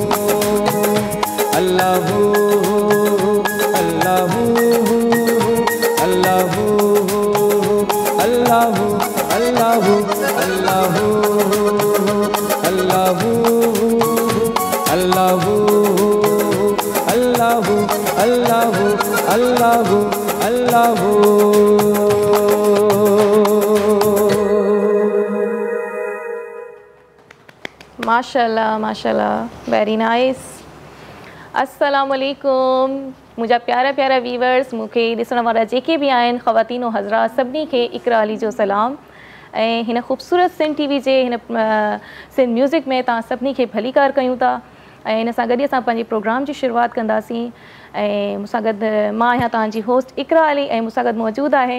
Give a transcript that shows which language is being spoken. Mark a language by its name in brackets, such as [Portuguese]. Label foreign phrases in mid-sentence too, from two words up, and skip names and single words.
[Arabic] الله الله الله الله الله الله الله الله الله الله الله. ماشاء الله ماشاء الله, [English] very nice. [Sindhi] अस्सलाम वालेकुम मुंहिंजा प्यारा प्यारा वीवर्स, मूंखे ॾिसण वारा जेके बि आहिनि [Urdu] خواتین اور حضرات, [Sindhi] सभिनी खे इकरा अली जो सलाम। ऐं हिन ख़ूबसूरत सिंध टीवी जे हिन सिंध म्यूज़िक में तव्हां सभिनी खे भली कार कयूं था। ऐं हिन सां गॾु असां पंहिंजे प्रोग्राम जी शुरूआत कंदासीं। ऐं मूंसां गॾु मां आहियां तव्हांजी होस्ट इकरा अली, ऐं मूंसां गॾु मौजूदु आहे